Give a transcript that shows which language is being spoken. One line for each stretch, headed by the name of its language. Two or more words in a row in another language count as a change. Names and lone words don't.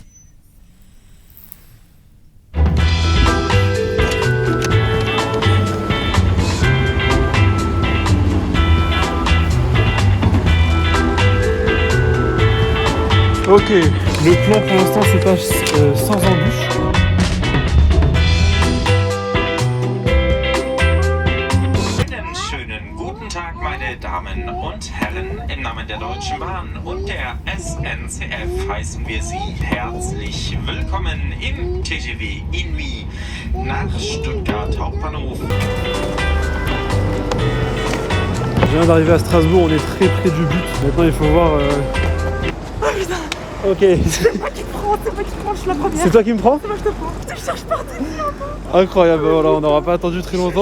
French: Ok, le plan pour l'instant se passe sans embûche.
German: Einen schönen guten Tag, meine Damen und Herren. Im Namen der Deutschen Bahn und der SNCF heißen wir Sie herzlich willkommen im TGV Inouï nach Stuttgart Hauptbahnhof.
French: Je viens d'arriver à Strasbourg, on est très près du but. Maintenant il faut voir... Oh putain. Ok. C'est moi qui prends, je suis la première. C'est toi qui me prends? C'est moi qui te prends. Je te cherche partout. Incroyable, voilà, on n'aura pas attendu très longtemps.